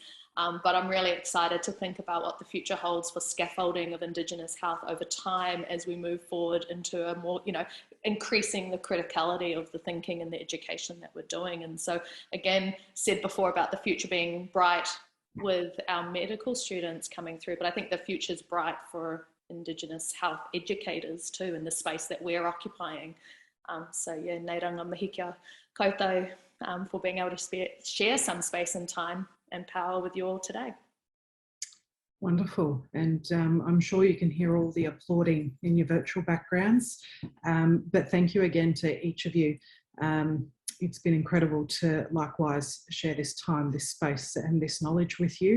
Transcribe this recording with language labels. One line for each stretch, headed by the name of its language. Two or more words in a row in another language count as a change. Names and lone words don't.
English: But I'm really excited to think about what the future holds for scaffolding of Indigenous health over time as we move forward into a more, you know, increasing the criticality of the thinking and the education that we're doing. And so, again, said before about the future being bright with our medical students coming through, but I think the future's bright for Indigenous health educators too, in the space that we're occupying. So yeah,
Māori: nei ranga mihi kia koutou
English: for being able to share some space and time and power with you all today. Wonderful. And I'm sure you can hear all the applauding in your virtual backgrounds. But thank you again to each of you. It's been incredible to likewise share this time, this space and this knowledge with you.